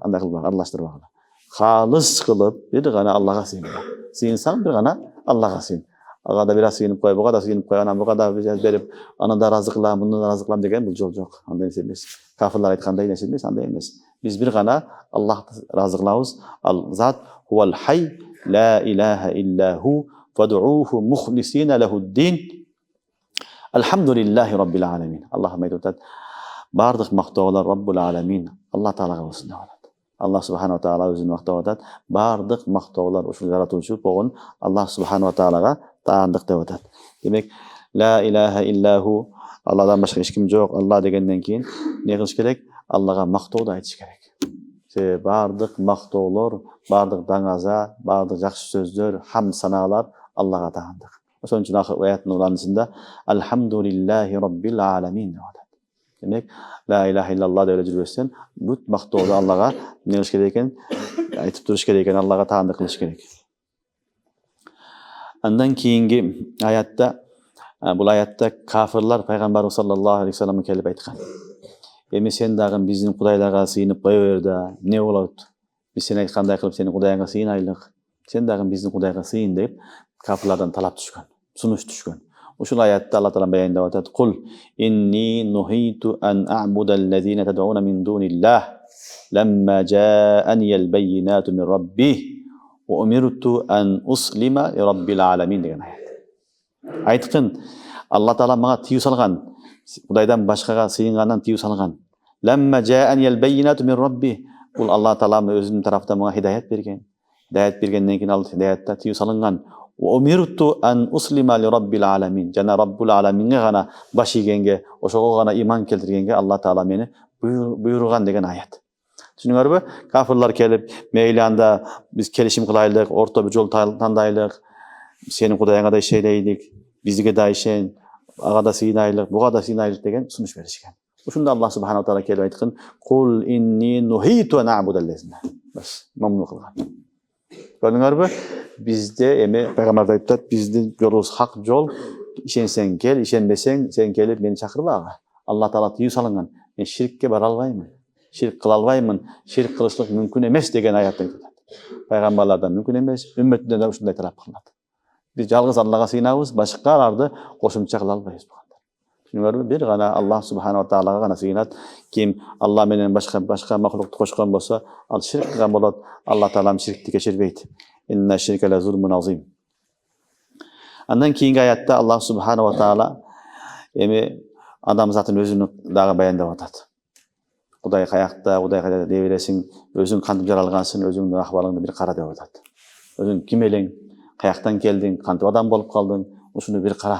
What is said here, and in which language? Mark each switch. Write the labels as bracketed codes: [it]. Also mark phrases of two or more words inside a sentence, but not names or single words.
[ky] Андай кылбагыла, аралаштырбагыла. Халыс кылып, бир гана Аллага сыйынгыла. Сыйынсаң бир гана Аллага сыйын. Ага да бир аз сыйынып кой, буга да сыйынып кой, анан буга да берип, аны да разы кылам, муну да разы кылам деген бул жол жок. Андай нерсе эмес. Кафирлар айткандай нерсе эмес, андай эмес. Биз бир гана Аллахты разы кылабыз. Ал зат [ar] هو الحي لا إله إلا هو فادعوه مخلصين له الدين. الحمد لله رب العالمين. [ky] Аллах айтып атат, бардык мактоолор [ar] رب العالمين, [ky] Алла таалага болсун деп атат. [ar] الله سبحانه وتعالى [ky] өзүн мактап атат. Бардык мактоолор ушул жаратуучу болгон Аллах субханала таалага таандык деп атат. Демек, [ar] لا إله إلا هو, [ky] Алладан башка эч ким жок, Алла дегенден кийин эмне кылыш керек? Аллага мактоодо айтыш керек. Себеби бардык мактоолор, бардык даңаза, бардык жакшы сөздөр, хам санаалар Аллага таандык. Ошон үчүн аяттын уланысында [ar] الحمد لله رب العالمين [ky] деп атат. Демек, [ar] لا إله إلا الله [ky] деп жүрбөстөн бүт мактоодо Аллага эмне кылыш керек экен? Айтып туруш керек экен, Аллага таандык кылыш керек. Андан кийинги аятта, бул аятта кафирлар пайгамбарыбыз саллаллаху алейхи вассаламга келип айткан. Эми сен дагы биздин кудайларга сыйынып кое бер да, эмне болот? Биз сен айткандай кылып сенин кудайыңа сыйынайлык. Сен дагы биздин кудайга сыйын деп кафирлардан талап түшкөн, сунуш түшкөн. Ушул аятта Алла таала баяндап атат: [ar] "قل إني نهيت أن أعبد الذين تدعون من دون الله لما جاءني البينات من ربي وأمرت أن أسلم لرب العالمين" [ky] деген аят. Айткын, Алла таала мага тыюу салган, Кудайдан башкага сыйынгандан тыюу салган. [ar] لما جاءني البينات من ربي. [ky] Бул Алла таала өзүнүн тараптан мага хидаят берген. Хидаят бергенден кийин ал хидаятта тыюу салынган. [ar] أمرت أن أسلم لرب العالمين. [ky] Жана Раббул аламинге гана баш ийгенге, ошого гана иман келтиргенге Алла таала мени буйруган деген аят. Түшүнүңөрбү? Кафирлар келип, мейли анда биз келишим кылайлык, орто бир жол тандайлык, сенин кудайыңа да ишенелик, бизге да ишен, ага да сыйынайлык, буга да сыйынайлык деген сунуш беришкен. Ушунда [ar] الله سبحانه وتعالى [ky] келип айткан: [ar] "قل إني نهيت أن أعبد الذين". [ky] Баш мамнун кылган. Көрдүңөрбү? Bizde эми пайгамбар айтып атат, биздин жолубуз хак жол. Ишенсең кел, ишенбесең сен келип мени чакырбагы. Алла таала тыюу салынган. Мен ширкке бара албаймын. Ширк кыла албаймын. Ширк кылышлык мүмкүн эмес деген аят айтып атат. Пайгамбарлардан мүмкүн эмес, үммөтүнөн да ушундай талап кылынат. Биз жалгыз Аллага сыйынабыз, башкаларды кошумча кыла албайбыз. Түшүнүңөрбү? Бир гана Аллах субханала таалага гана сыйынат. Ким Алла менен башка махлукту кошкон болсо, ал ширк кылган болот. Алла таалам ширкти кечирбейт. [ar] إن الشرك لظلم عظيم. [ky] Андан кийинги аятта [ar] الله سبحانه وتعالى [ky] эми адамзаттын өзүн дагы баяндап атат. Кудай каякта, Кудай кайда дей бересиң, өзүң кантип жаралгансың, өзүңдүн акыбалыңды бир кара деп атат. Өзүң ким элең, каяктан келдиң, кантип адам болуп калдың, ушуну бир кара.